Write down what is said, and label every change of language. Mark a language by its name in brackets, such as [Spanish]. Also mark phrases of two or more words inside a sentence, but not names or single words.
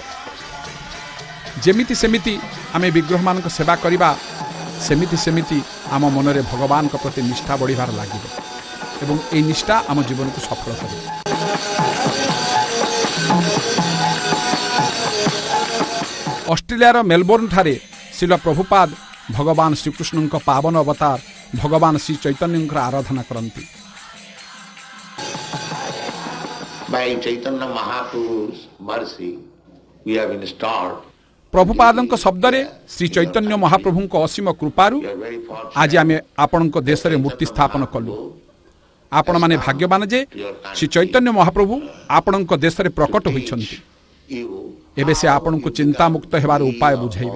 [Odia] ଯେମିତି ସେମିତି ଆମେ ବିଗ୍ରହମାନଙ୍କ ସେବା କରିବା, ସେମିତି ସେମିତି ଆମ ମନରେ ଭଗବାନଙ୍କ ପ୍ରତି ନିଷ୍ଠା ବଢ଼ିବାର ଲାଗିବ ଏବଂ ଏହି ନିଷ୍ଠା ଆମ ଜୀବନକୁ ସଫଳ କରିବ। ଅଷ୍ଟ୍ରେଲିଆର ମେଲବୋର୍ଣ୍ଣଠାରେ ଶିଲ ପ୍ରଭୁପାଦ ଭଗବାନ ଶ୍ରୀକୃଷ୍ଣଙ୍କ ପାବନ ଅବତାର ଭଗବାନ ଶ୍ରୀ ଚୈତନ୍ୟଙ୍କର ଆରାଧନା କରନ୍ତି। [English] By Chaitanya Mahaprabhu's mercy, we have installed. [Odia] ପ୍ରଭୁପାଦଙ୍କ ଶବ୍ଦରେ ଶ୍ରୀ ଚୈତନ୍ୟ ମହାପ୍ରଭୁଙ୍କ ଅସୀମ କୃପାରୁ ଆଜି ଆମେ ଆପଣଙ୍କ ଦେଶରେ ମୂର୍ତ୍ତି ସ୍ଥାପନ କଲୁ। ଆପଣମାନେ ଭାଗ୍ୟବାନ ଯେ ଶ୍ରୀ ଚୈତନ୍ୟ ମହାପ୍ରଭୁ ଆପଣଙ୍କ ଦେଶରେ ପ୍ରକଟ ହୋଇଛନ୍ତି। ଏବେ ସେ ଆପଣଙ୍କୁ ଚିନ୍ତାମୁକ୍ତ ହେବାର ଉପାୟ ବୁଝାଇବେ।